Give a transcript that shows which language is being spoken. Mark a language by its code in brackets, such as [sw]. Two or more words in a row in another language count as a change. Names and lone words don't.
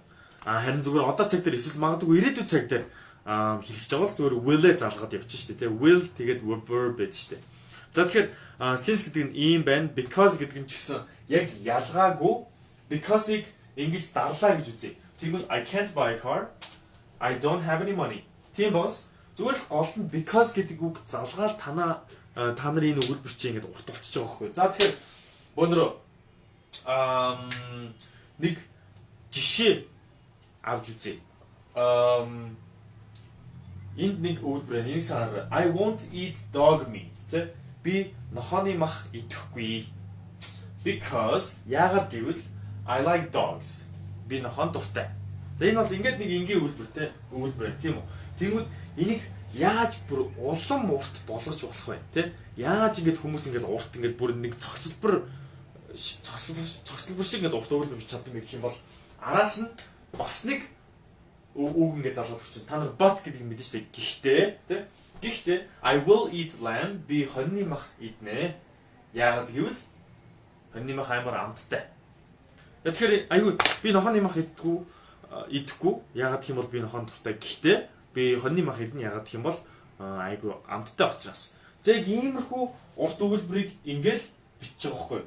[mn] Харин зүгээр одоо цаг дээр эсвэл магадгүй ирээдүйн цаг дээр хэлчихэж байгаа бол зүгээр will-ээ залгаад явчих шүү дээ. Will тэгээд verb байдаг шүү дээ. За тэгэхээр since гэдэг нь ийм байна, because гэдэг нь ч гэсэн яг ялгаагүй because-ыг ингэж дарлаа гэж үзье. [en] Тэгвэл I can't buy a car. I don't have any money. [mn] Тийм бос зүгээр л гол нь because гэдэг үг залгаад та нарын энэ өгүүлбэр чинь ингэж урт болчихж байгаа байхгүй. За тэгэхээр бөөнөрөө нэг жишээ авч үзье. Энд нэг өгүүлбэр энийг санаарай. [en] I won't eat dog meat. [mn] Тэ би нохооны мах идэхгүй. [en] Because [mn] яагаад гэвэл [en] I like dogs. [mn] Би нохоон дуртай. За энэ бол ингээд нэг энгийн өгүүлбэр тийм үү. Тэгвэл энийг яаж бүр улам урт болгож болох вэ? Тэ? Яаж ингэж хүмүүс ингэж урт ингэж бүр нэг цогцлбор шиг ингэж урт өгүүлбэр бич чаддаг гэх юм бол араас нь бас нэг үг ингэж залгаад өгч. Та нар but гэдэг юм мэдэн штэ. Гэхдээ тэ? Гэхдээ [en] I will eat lamb. [mn] Би хоньны мах иднэ. Яагаад гэвэл хоньны мах амар амттай. Тэгэхээр айгүй би нохооны мах идэхгүй. Яагаад гэх юм бол би нохоон дуртай. Гэхдээ би хоньны мах идэнэ. Яагаад гэх юм бол айгүй амттай учраас. За яг иймэрхүү урт өгүүлбэрийг ингээл бичиж байгаа хгүй.